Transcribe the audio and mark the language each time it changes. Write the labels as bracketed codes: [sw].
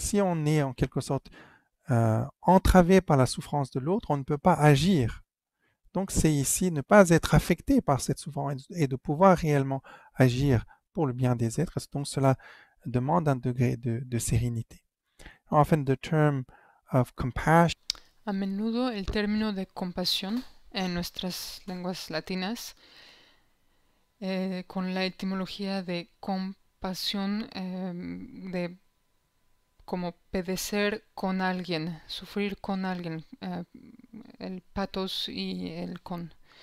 [fr] Si on est en quelque sorte entravé par la souffrance de l'autre, on ne peut pas agir. Donc c'est ici ne pas être affecté par cette souffrance et de pouvoir réellement agir pour le bien des êtres. Donc cela demande un degré de sérénité. [en] Often the term of compassion. [es] A menudo el término de compasión en nuestras lenguas latinas, con la etimología de compasión, de como padecer con alguien, sufrir con alguien, el patos y el con.